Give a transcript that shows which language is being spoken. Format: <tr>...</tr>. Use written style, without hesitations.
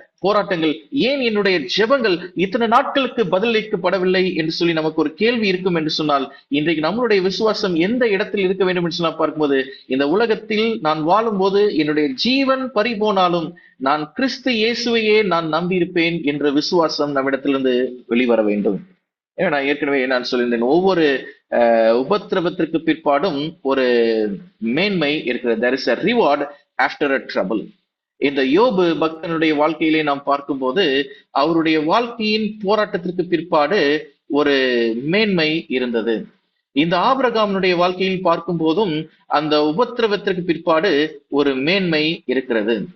<ta>போராட்டங்கள், ஏன் என்னுடைய ஜெபங்கள் இத்தனை நாட்களுக்கு பதிலளிக்கப்படவில்லை என்று சொல்லி நமக்கு ஒரு கேள்வி இருக்கும் என்று சொன்னால், இன்றைக்கு நம்மளுடைய விசுவாசம் எந்த இடத்தில் இருக்க வேண்டும் என்று சொல்லி பார்க்கும்போது, இந்த உலகத்தில் நான் வாழும்போது என்னுடைய ஜீவன் பறிபோனாலும் நான் கிறிஸ்து இயேசுவையே நான் நம்பியிருப்பேன் என்ற விசுவாசம் நம்மிடத்திலிருந்து வெளிவர வேண்டும். நான் ஏற்கனவே நான் சொல்லியிருந்தேன், ஒவ்வொரு உபத்திரவத்திற்கு பிற்பாடும் ஒரு மேன்மை இருக்கிறது.</ta> <en>there is a reward after a trouble.</en> <ta>இந்த யோபு பக்தனுடைய வாழ்க்கையிலே நாம் பார்க்கும்போது அவருடைய வாழ்க்கையின் போராட்டத்திற்கு பிற்பாடு ஒரு மேன்மை இருந்தது. இந்த ஆபிரகாமுடைய வாழ்க்கையில் பார்க்கும் போதும் அந்த உபத்திரவத்திற்கு பிற்பாடு ஒரு மேன்மை இருக்கிறது.</ta>